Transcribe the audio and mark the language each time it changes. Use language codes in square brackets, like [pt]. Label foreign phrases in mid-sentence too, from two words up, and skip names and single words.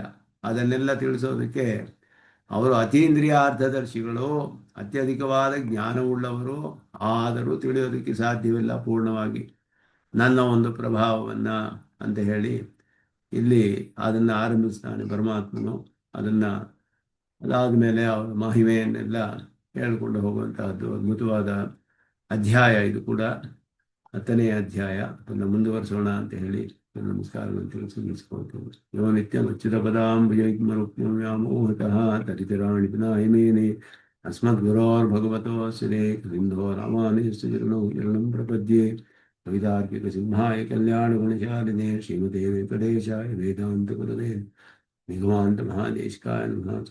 [kn] ಅದನ್ನೆಲ್ಲ ತಿಳಿಸೋದಕ್ಕೆ ಅವರು ಅತೀಂದ್ರಿಯಾರ್ಥದರ್ಶಿಗಳು, ಅತ್ಯಧಿಕವಾದ ಜ್ಞಾನವುಳ್ಳವರು, ಆದರೂ ತಿಳಿಯೋದಕ್ಕೆ ಸಾಧ್ಯವಿಲ್ಲ ಪೂರ್ಣವಾಗಿ ನನ್ನ ಒಂದು ಪ್ರಭಾವವನ್ನು ಅಂತ ಹೇಳಿ ಇಲ್ಲಿ ಅದನ್ನು ಆರಂಭಿಸ್ತಾನೆ ಪರಮಾತ್ಮನು. ಅದಾದ ಮೇಲೆ ಅವರ ಮಹಿಮೆಯನ್ನೆಲ್ಲ ಹೇಳಿಕೊಂಡು ಹೋಗುವಂತಹದ್ದು ಅದ್ಭುತವಾದ ಅಧ್ಯಾಯ. ಇದು ಕೂಡ 10ನೇ ಅಧ್ಯಾಯ. ಅದನ್ನು ಮುಂದುವರಿಸೋಣ ಅಂತ ಹೇಳಿ ನಮಸ್ಕಾರಗಳನ್ನು ತಿಳಿಸ್ಕೊಳ್ತೇವೆ. [sa] ಯೋ ನಿತ್ಯಂ ಅಚ್ಯುತಪದಾಂಬುಜಯುಗ್ಮರುಕ್ಮ್ಯಾಮೋಹತಃ ತರಿತರಾಣಿ ವಿನಾಯಮೇನೆ ಅಸ್ಮದ್ಗುರೋರ್ಭಗವತೋऽಸ್ಯ ದೇಹಿಕಸಿಂಧೋ ರಾಮಾನುಜಸ್ಯ ಚರಣಂ ಪ್ರಪದ್ಯೆ. ಕವಿತಾರ್ಕಿಕಸಿಂಹಾಯ ಕಲ್ಯಾಣಗುಣಶಾಲಿನೇ ಶ್ರೀಮತೆ ವೆಂಕಟೇಶಾಯ ವೇದಾಂತಗುರವೇ ನಿಗಮಾಂತ ಮಹಾದೇಶಿಕಾಯ ನಮಃ.